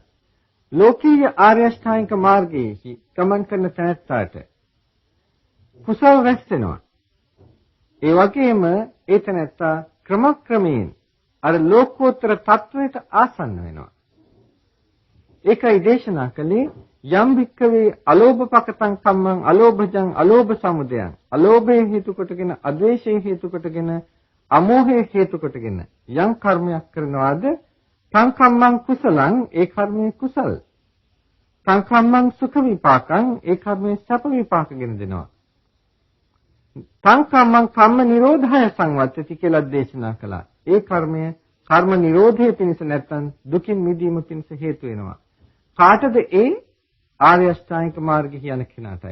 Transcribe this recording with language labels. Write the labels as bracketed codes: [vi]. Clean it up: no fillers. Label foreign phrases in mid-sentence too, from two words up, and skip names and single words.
[si] ලෝකීය ආර්ය අෂ්ටාංගික මාර්ගයේ ගමන් කරන තැනැත්තාට කුසල් රැස් වෙනවා. ඒ වගේම ඒතනත්ත ක්‍රමක්‍රමයෙන් අර ලෝකෝත්තර තත්වයට ආසන්න වෙනවා. ඒකයි දේශනා කළේ [pi] යම් වික්කවේ අලෝභපකතං කම්මං අලෝභජං අලෝභ සමුදයං [si] අලෝභය හේතු කොටගෙන අද්වේෂය හේතු කොටගෙන අමෝහය හේතු කොටගෙන යම් කර්මයක් කරනවාද [pi] තං කම්මං කුසලං [si] ඒ කර්මයේ කුසල් [pi] තං කම්මං සුඛ විපාකං [si] ඒ කර්මයේ සැප විපාකගෙන දෙනවා [pi] තං කම්මං කම්ම නිරෝධය සංවත්තති [si] කියලා දේශනා කළා ඒ කර්මය කර්ම නිරෝධය පිණිස නැත්නම් දුකින් මිදීම පිණිස හේතු වෙනවා කාටද ඒ ආර්ය අෂ්ටාංගික මාර්ගය කියන කෙනාටයි.